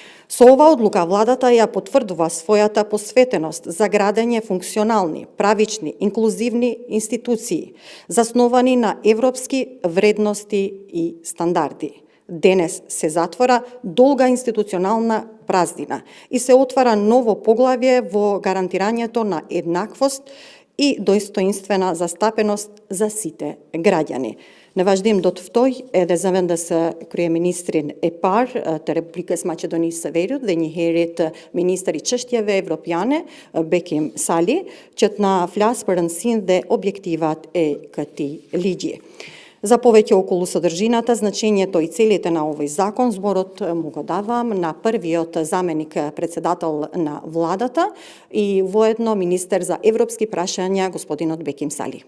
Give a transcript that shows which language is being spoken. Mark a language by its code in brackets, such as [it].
[mk] Со ова одлука владата ја потврдува својата посветеност за градење функционални, правични, инклузивни институции, засновани на европски вредности и стандарди. Денес се затвора долга институционална празнина и се отвара ново поглавје во гарантирањето на еднаквост и достоинствена застапеност за сите граѓани. [sq] Në vazhdim do të ftoj edhe zëvendës kryeministrin e parë të Republikës Maqedonisë së Veriut dhe njëherët ministri I çështjeve evropiane, Bekim Sali, që të na flasë për rëndësinë dhe objektivat e këtij ligji. [mk] За повеќе околу содржината, значењето И целите на овој закон, зборот му го давам на првиот заменик председател на владата и воедно министер за европски прашања, господинот Беким Сали.